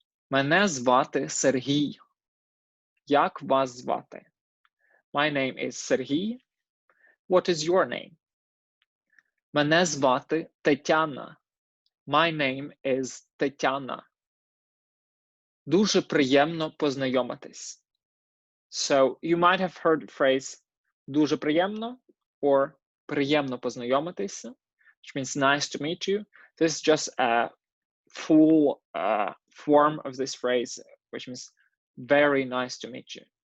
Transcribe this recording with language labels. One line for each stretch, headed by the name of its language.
Ukrainian: Мене звати Сергій. Як вас звати?
English: My name is Сергій. What is your name?
Ukrainian: Мене звати Тетяна.
English: My name is Тетяна.
Ukrainian: Дуже приємно познайомитись.
English: So you might have heard the phrase
Ukrainian: дуже приємно
English: or
Ukrainian: приємно познайомитись,
English: which means nice to meet you. This is just a full form of this phrase, which means very nice to meet you.